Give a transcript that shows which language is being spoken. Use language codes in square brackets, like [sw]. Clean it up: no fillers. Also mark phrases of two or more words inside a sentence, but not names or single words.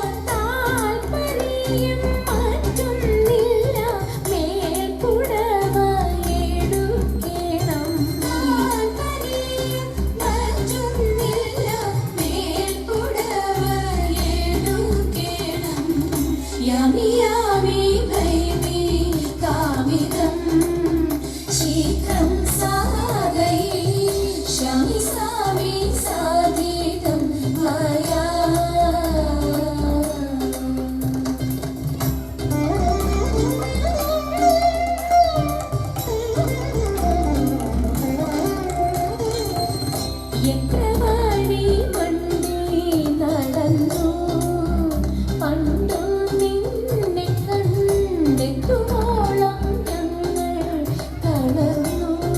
[ml] താൽപര്യം മറ്റൊന്നില്ല മേൽപ്പുടവ എടുക്കണം। താൽപര്യം മറ്റൊന്നില്ല മേൽപ്പുടവ എടുക്കണം। [sa] यामि यामि भैमीकामितं शीघ्रं साधयिष्यामि सामि साधितं मया। [ml] എത്ര വഴി വണ്ടി നടന്നു പണ്ടു നിന്നെ കണ്ടെത്തുവോളം ഞങ്ങൾ തളർന്നു।